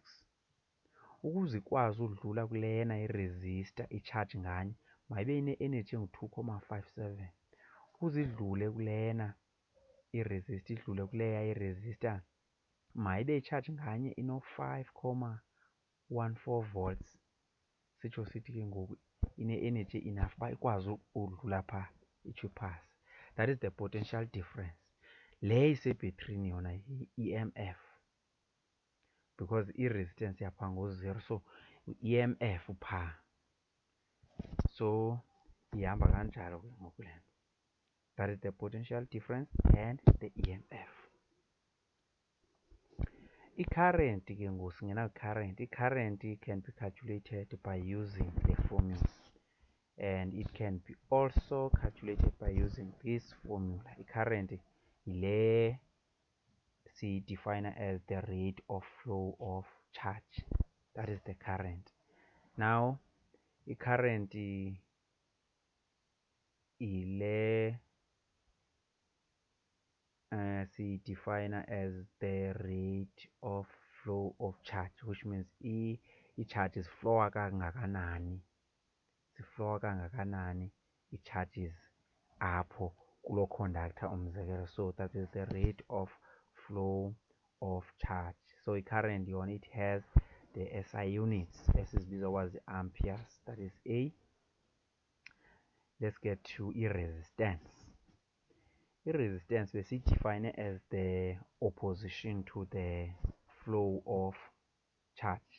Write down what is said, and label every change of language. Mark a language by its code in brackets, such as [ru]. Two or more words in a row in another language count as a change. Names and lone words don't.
[xh] ukuze ikwazi udlula kulena iresistor i-charge nganye mayibe ine-energy engu-2,57. ukuze idlule kulena iresistor idlule kuleya iresistor mayibe i-charge nganye ino-5,14 volts. Sitsho sithi ke ngoku ine-energy enough uba ikwazi udlula phaa itsho iphase. [en] That is the potential difference. [xh] Le isebhetrini yona yi-EMF because i-resistance yapha ngo-0, so EMF phaa. So ihamba kanjalo ke ngoku le nto. [en] That is the potential difference and the EMF. [xh] I-current ke ngoku singena current. [en] I-current can be calculated by using the formula, and it can be also calculated by using this formula. I-current yile define as the rate of flow of charge. That is the current. Now i-current ile define as the rate of flow of charge, which means [xh] i-charges flowa kangakanani, ziflowa kangakanani i-charges apho kulo conductor umzekelo. [en] So that is the rate of flow of charge. So [xh] i-current yona [en] it has the SI units [xh] esizibizwa kwa [en] amperes. That is A. Let's get to i-resistance. I-resistance define as the opposition to the flow of charge.